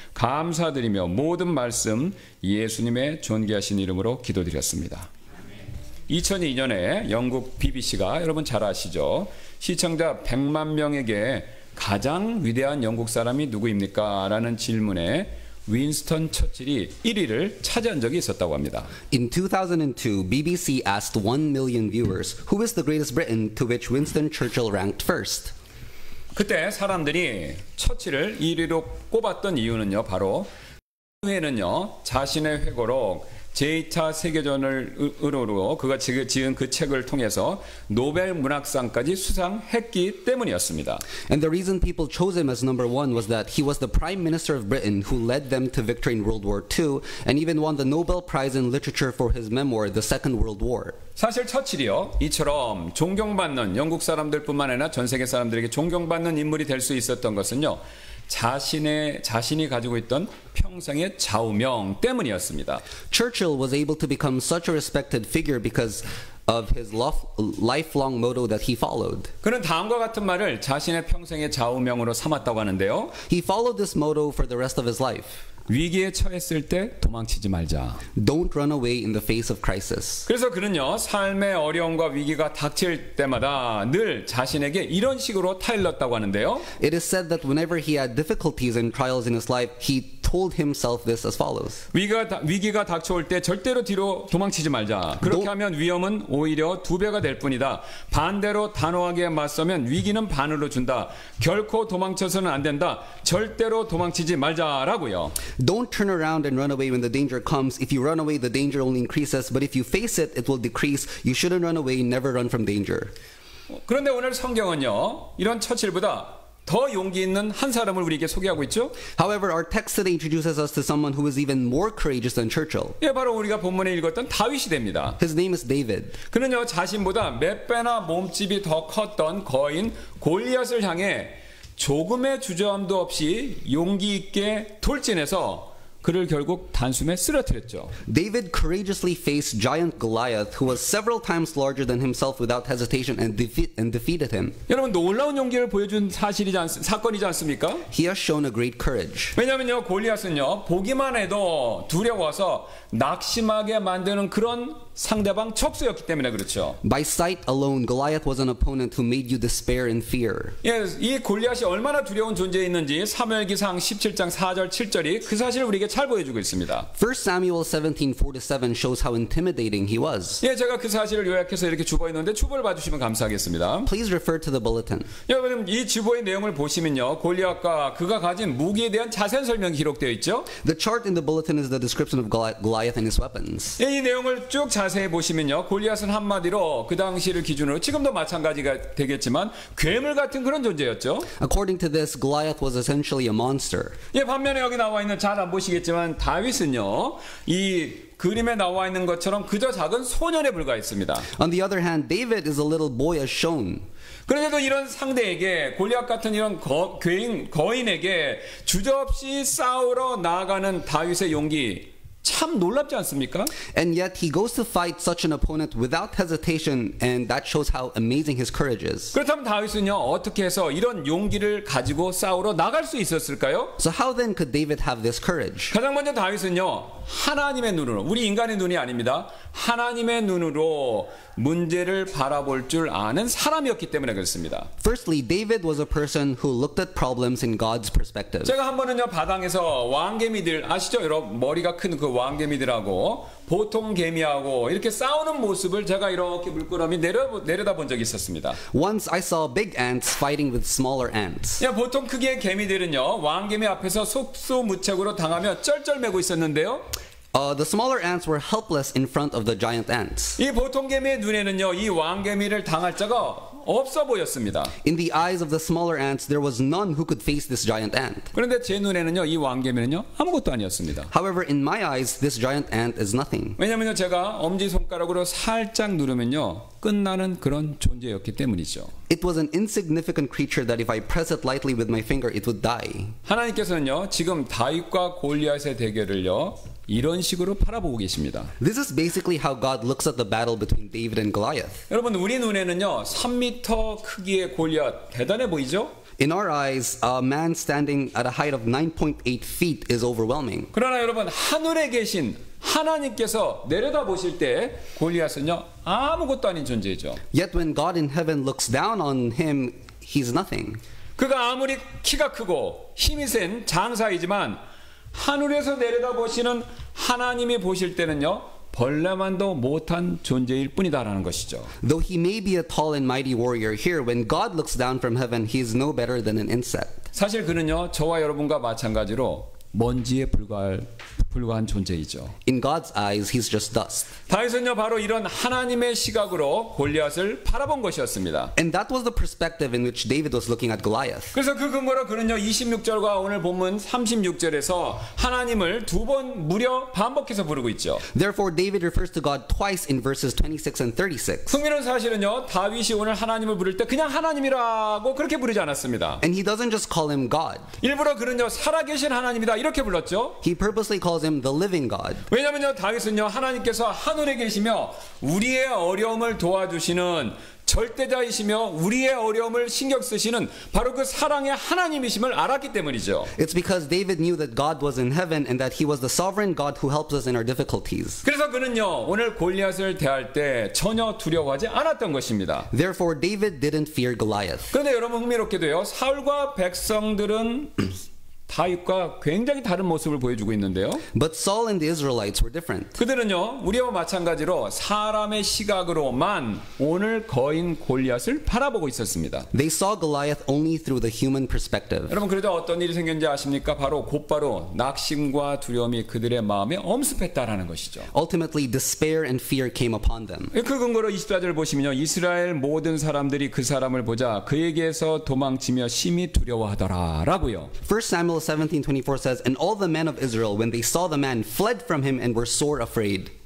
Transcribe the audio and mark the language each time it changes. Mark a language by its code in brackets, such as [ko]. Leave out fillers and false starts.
[ko] 감사드리며 모든 말씀 예수님의 존귀하신 이름으로 기도드렸습니다. 2002년에 영국 BBC가 여러분 잘 아시죠? 시청자 100만 명에게 가장 위대한 영국 사람이 누구입니까? 라는 질문에 윈스턴 처칠이 1위를 차지한 적이 있었다고 합니다. [en] In 2002, BBC asked 1 million viewers, who is the greatest Briton, to which Winston Churchill ranked first. [ko] 그때 사람들이 처칠을 1위로 꼽았던 이유는요, 바로 후에는요, 자신의 회고록 제2차 세계전으로 그가 지은 그 책을 통해서 노벨 문학상까지 수상했기 때문이었습니다. [en] And the reason people chose him as number one was that he was the Prime Minister of Britain who led them to victory in World War II and even won the Nobel Prize in Literature for his memoir, The Second World War. [ko] 사실 처칠이요, 이처럼 존경받는 영국 사람들뿐만 아니라 전 세계 사람들에게 존경받는 인물이 될 수 있었던 것은요, 자신이 가지고 있던 평생의 좌우명 때문이었습니다. [en] Churchill was able to become such a respected figure because of his lifelong motto that he followed. [ko] 그는 다음과 같은 말을 자신의 평생의 좌우명으로 삼았다고 하는데요. [en] He followed this motto for the rest of his life. [ko] 위기에 처했을 때 도망치지 말자. [en] Don't run away in the face of crisis. [ko] 그래서 그는요, 삶의 어려움과 위기가 닥칠 때마다 늘 자신에게 이런 식으로 타일렀다고 하는데요. [en] It is said that whenever he had difficulties and trials in his life, he told himself this as follows. [ko] 위기가 닥쳐올 때 절대로 뒤로 도망치지 말자. 그렇게 하면 위험은 오히려 2배가 될 뿐이다. 반대로 단호하게 맞서면 위기는 반으로 준다. 결코 도망쳐서는 안 된다. 절대로 도망치지 말자라고요. [en] Don't turn around and run away when the danger comes. If you run away, the danger only increases. But if you face it, it will decrease. You shouldn't run away. Never run from danger. [ko] 그런데 오늘 성경은요, 이런 처칠보다 더 용기 있는 한 사람을 우리에게 소개하고 있죠. [en] However, our text today introduces us to someone who is even more courageous than Churchill. [ko] 예, 바로 우리가 본문에 읽었던 다윗이 됩니다. [en] His name is David. [ko] 그는요, 자신보다 몇 배나 몸집이 더 컸던 거인 골리앗을 향해 조금의 주저함도 없이 용기 있게 돌진해서 그를 결국 단숨에 쓰러뜨렸죠. [en] David courageously faced giant Goliath, who was several times larger than himself, without hesitation and defeated him. [ko] 여러분, 놀라운 용기를 보여준 사건이지 않습니까? [en] He has shown a great courage. [ko] 왜냐하면요, 골리앗은요, 보기만 해도 두려워서 낙심하게 만드는 그런 상대방 척수였기 때문에 그렇죠. [en] By sight alone, Goliath was an opponent who made you despair and fear. [ko] 예, 이 골리앗이 얼마나 두려운 존재였는지 사무엘기상 17장 4절 7절이 그 사실을 우리에게 잘 보여주고 있습니다. [en] 1 Samuel 17:4-7 shows how intimidating he was. [ko] 예, 제가 그 사실을 요약해서 이렇게 주보했는데 주보를 봐주시면 감사하겠습니다. [en] Please refer to the bulletin. [ko] 여러분, 이 주보의 내용을 보시면요, 골리앗과 그가 가진 무기에 대한 자세한 설명이 기록되어 있죠. [en] The chart in the bulletin is the description of Goliath and his weapons. [ko] 예, 이 내용을 쭉 자세히 보시면요, 골리앗은 한마디로 그 당시를 기준으로 지금도 마찬가지가 되겠지만 괴물 같은 그런 존재였죠. [en] According to this, Goliath was essentially a monster. [ko] 예, 반면에 여기 나와 있는, 잘 안 보시겠지만 다윗은요, 이 그림에 나와 있는 것처럼 그저 작은 소년에 불과했습니다. [en] On the other hand, David is a little boy as shown. [ko] 그런데도 이런 상대에게, 골리앗 같은 이런 거인에게 주저없이 싸우러 나아가는 다윗의 용기, 참 놀랍지 않습니까? [en] And yet he goes to fight such an opponent without hesitation, and that shows how amazing his courage is. [ko] 그렇다면 다윗은요, 어떻게 해서 이런 용기를 가지고 싸우러 나갈 수 있었을까요? [en] So how then could David have this courage? [ko] 가장 먼저 다윗은요, 하나님의 눈으로, 우리 인간의 눈이 아닙니다. 하나님의 눈으로 문제를 바라볼 줄 아는 사람이었기 때문에 그렇습니다. [en] Firstly, David was a person who looked at problems in God's perspective. [ko] 제가 한 번은요, 바당에서 왕개미들 아시죠? 여러분, 머리가 큰 그 그 왕개미들하고 보통 개미하고 이렇게 싸우는 모습을 제가 이렇게 물끄러미 내려다 본 적이 있었습니다. [en] Once I saw big ants fighting with smaller ants. [ko] 야, 보통 크기의 개미들은요 왕개미 앞에서 속수무책으로 당하며 쩔쩔매고 있었는데요. [en] The smaller ants were helpless in front of the giant ants. [ko] 이 보통 개미의 눈에는요 이 왕개미를 당할 자가 없어 보였습니다. [en] In the eyes of the smaller ants, there was none who could face this giant ant. [ko] 그런데 제 눈에는요 이 왕개미는요 아무것도 아니었습니다. [en] However, in my eyes, this giant ant is nothing. [ko] 왜냐면요 제가 엄지손가락으로 살짝 누르면요 끝나는 그런 존재였기 때문이죠. [en] It was an insignificant creature that if I press it lightly with my finger, it would die. [ko] 하나님께서는요 지금 다윗과 골리앗의 대결을요 이런 식으로 바라보고 계십니다. [en] This is basically how God looks at the battle between David and Goliath. [ko] 여러분 우리 눈에는요 3m 크기의 골리앗 대단해 보이죠? [en] In our eyes, a man standing at a height of 9.8 feet is overwhelming. [ko] 그러나 여러분 하늘에 계신 하나님께서 내려다 보실 때 골리앗은요 아무것도 아닌 존재죠. [en] Yet when God in heaven looks down on him, he's nothing. [ko] 그가 아무리 키가 크고 힘이 센 장사이지만 하늘에서 내려다 보시는 하나님이 보실 때는요 벌레만도 못한 존재일 뿐이다라는 것이죠. [en] Though he may be a tall and mighty warrior here, when God looks down from heaven, he is no better than an insect. [ko] 사실 그는요 저와 여러분과 마찬가지로 먼지에 불과한 존재이죠. [en] In God's eyes, he's just dust. [ko] 다윗은요 바로 이런 하나님의 시각으로 골리앗을 바라본 것이었습니다. [en] And that was the perspective in which David was looking at Goliath. [ko] 그래서 그 근거로 그는요 26절과 오늘 본문 36절에서 하나님을 두 번 무려 반복해서 부르고 있죠. [en] Therefore, David refers to God twice in verses 26 and 36. [ko] 흥미로운 사실은요 다윗이 오늘 하나님을 부를 때 그냥 하나님이라고 그렇게 부르지 않았습니다. [en] And he doesn't just call him God. [ko] 일부러 그는요 살아계신 하나님이다 이렇게 불렀죠. [en] He purposely calls him the living God. [ko] 왜냐면요 다윗은요 하나님께서 하늘에 계시며 우리의 어려움을 도와주시는 절대자이시며 우리의 어려움을 신경 쓰시는 바로 그 사랑의 하나님이심을 알았기 때문이죠. [en] It's because David knew that God was in heaven and that he was the sovereign God who helps us in our difficulties. [ko] 그래서 그는요 오늘 골리앗을 대할 때 전혀 두려워하지 않았던 것입니다. [en] Therefore, David didn't fear Goliath. [ko] 그런데 여러분 흥미롭게도요 사울과 백성들은 다윗과 굉장히 다른 모습을 보여주고 있는데요. [en] But Saul and the Israelites were different. [ko] 그들은요 우리와 마찬가지로 사람의 시각으로만 오늘 거인 골리앗을 바라보고 있었습니다. [en] They saw Goliath only through the human perspective. [ko] 여러분 그러자 어떤 일이 생겼는지 아십니까? 곧바로 낙심과 두려움이 그들의 마음에 엄습했다라는 것이죠. [en] Ultimately, despair and fear came upon them. [ko] 그 근거로 24절 보시면요 이스라엘 모든 사람들이 그 사람을 보자 그에게서 도망치며 심히 두려워하더라라고요. [en] 1 Samuel 17:24 says, "And all the men of Israel, when they saw the man, fled from him and were sore afraid."